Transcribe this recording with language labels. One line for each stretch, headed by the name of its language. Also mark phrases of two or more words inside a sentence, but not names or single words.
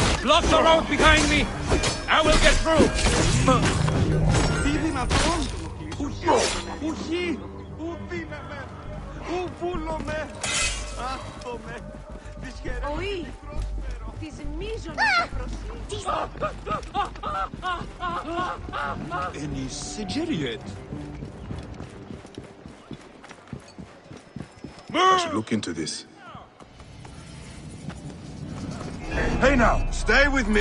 English: Block the road behind me! I will get through!
French: Oui.
Greek: Τις μείζονες
English: Any Sigiriad? I should look into this. Hey now, stay with me.